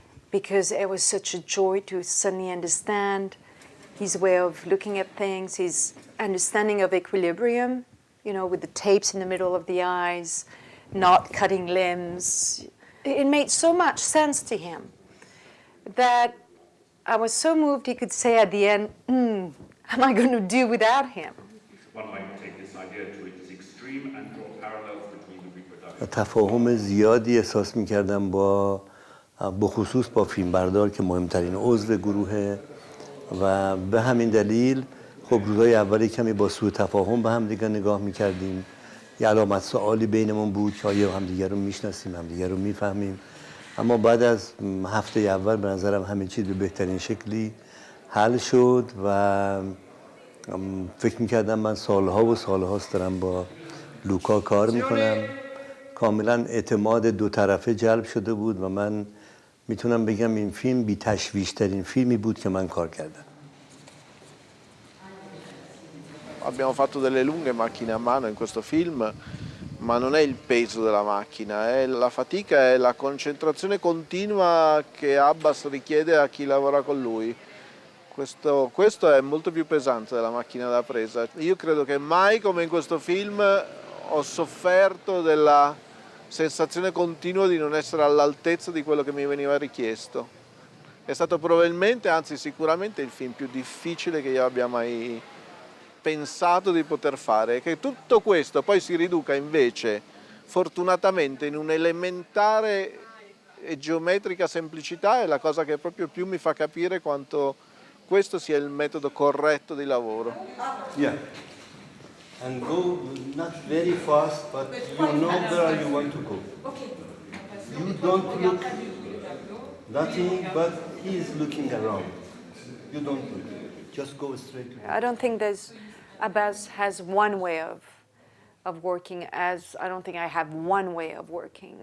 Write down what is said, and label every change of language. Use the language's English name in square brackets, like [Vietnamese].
[English] Because it was such a joy to suddenly understand his way of looking at things, his understanding of equilibrium, with the tapes in the middle of the eyes, not cutting limbs. It made so much sense to him that I was so moved he could say at the end, am I going to do without him? One might take this idea to its extreme and draw parallels between the reproduction. [Persian] تفاهم زیادی احساس می‌کردم بخصوص با فیلمبردار که مهمترین عضو گروهه و به همین دلیل خب روزهای اولی کمی با سوء تفاهم به هم دیگه نگاه می‌کردیم. یه علامت سوالی بینمون بود که آیا همدیگه رو میشناسیم، همدیگه رو میفهمیم. اما بعد از هفته اول به نظرم همه چیز به بهترین شکلی حل شد و فکر میکردم من سالها و سالهاست دارم با لوکا کار میکنم. کاملا اعتماد دو طرفه جلب شده بود و من میتونم بگم این فیلم بی تشویش ترین فیلمی بود که من کار کردم. [Italian] Abbiamo fatto delle lunghe macchine a mano in questo film, ma non è il peso della macchina, è la fatica e la concentrazione continua che Abbas richiede a chi lavora con lui. Questo è molto più pesante della macchina da presa. Io credo che mai come in questo film ho sofferto della sensazione continua di non essere all'altezza di quello che mi veniva richiesto. È stato probabilmente, anzi sicuramente, il film più difficile che io abbia mai pensato di poter fare. E che tutto questo poi si riduca invece, fortunatamente, in un'elementare e geometrica semplicità è la cosa che proprio più mi fa capire quanto questo sia il metodo corretto di lavoro. [English] Yeah. And go not very fast, but you know where you want to go. You don't look nothing, but he is looking around. You don't look. Just go straight to him. I don't think Abbas has one way of working, as I don't think I have one way of working.